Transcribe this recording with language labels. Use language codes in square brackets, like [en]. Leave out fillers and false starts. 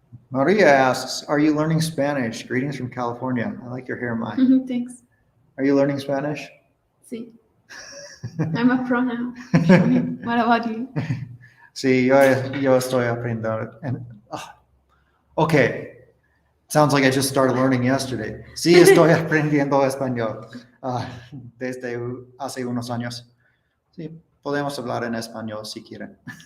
[en] Maria asks, are you learning Spanish? Greetings from California. I like your hair, Mai. Thanks. Are you learning Spanish? Sí. I'm a pro now. What about you? [es] Sí, yo estoy aprendiendo. [en] Okay. Sounds like I just started learning yesterday. [es] Sí, estoy aprendiendo español desde hace unos años. Sí, podemos hablar en español si quieren.